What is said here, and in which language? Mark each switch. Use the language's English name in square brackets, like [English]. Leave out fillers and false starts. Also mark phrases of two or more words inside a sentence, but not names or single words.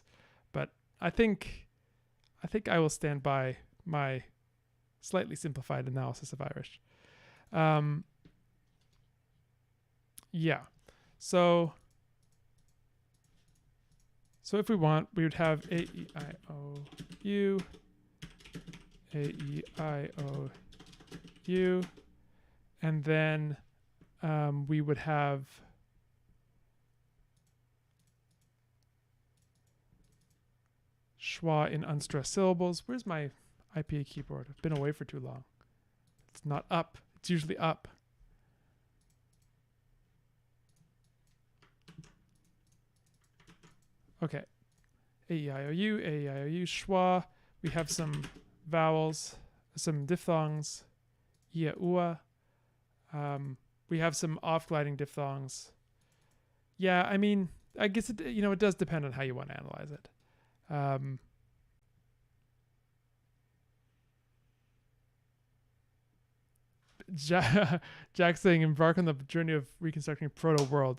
[English] But I think I will stand by my slightly simplified analysis of Irish. Yeah. So if we want, we would have A, E, I, O, U, A, E, I, O, U, and then we would have schwa in unstressed syllables. Where's my IPA keyboard? I've been away for too long. It's not up. It's usually up. Okay. A-E-I-O-U, A-E-I-O-U, schwa. We have some vowels, some diphthongs, ia, ua. We have some off-gliding diphthongs. Yeah, I mean, I guess it, it does depend on how you want to analyze it. Jack saying, embark on the journey of reconstructing proto-world.